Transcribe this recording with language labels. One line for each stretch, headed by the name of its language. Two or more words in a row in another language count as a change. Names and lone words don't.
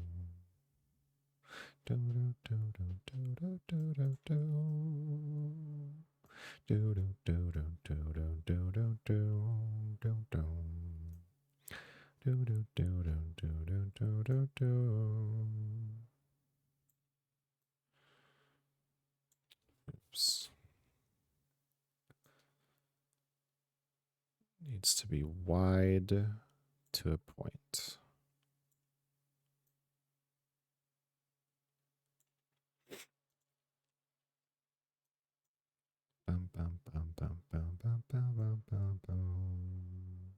English: Dum, dum, dum, dum, dum, dum, dum, dum. Do do do do do do do do do do do. Do do do do do do do do do. Oops. Needs to be wide to a point. Bum, bum, bum, bum, bum, bum, bum, bum, bum, bum.